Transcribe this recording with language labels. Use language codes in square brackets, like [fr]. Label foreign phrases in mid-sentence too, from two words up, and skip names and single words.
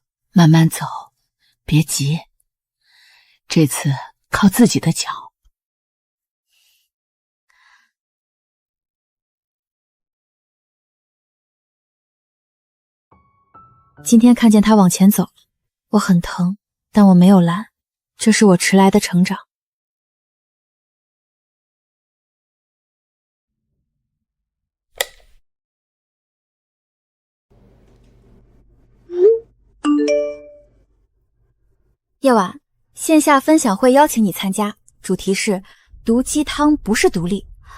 [zh] 慢慢走，別急，這次靠自己的腳。今天看見他往前走了，我很疼，但我沒有攔，這是我遲來的成長。夜晚，線下分享會邀請你參加，主題是毒雞湯不是獨立。